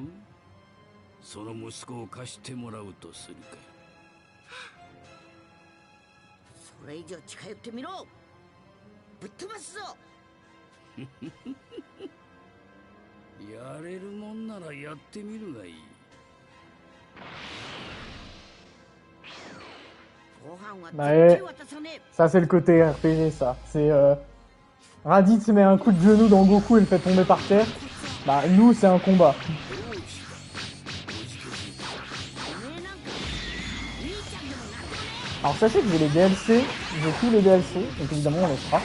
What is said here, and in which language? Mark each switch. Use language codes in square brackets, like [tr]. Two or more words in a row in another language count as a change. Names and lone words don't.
[ja] その息子を貸してもらうとするか。それ以上近寄ってみろ。ぶっ飛ばすぞ。やれるもんならやってみるがいい。 [fr] Ouais, ça c'est le côté RPG ça. C'est Raditz met un coup de genou dans Goku et le fait tomber par terre. Bah nous c'est un combat. Alors sachez que j'ai les DLC, j'ai tous les DLC, donc évidemment on les fera.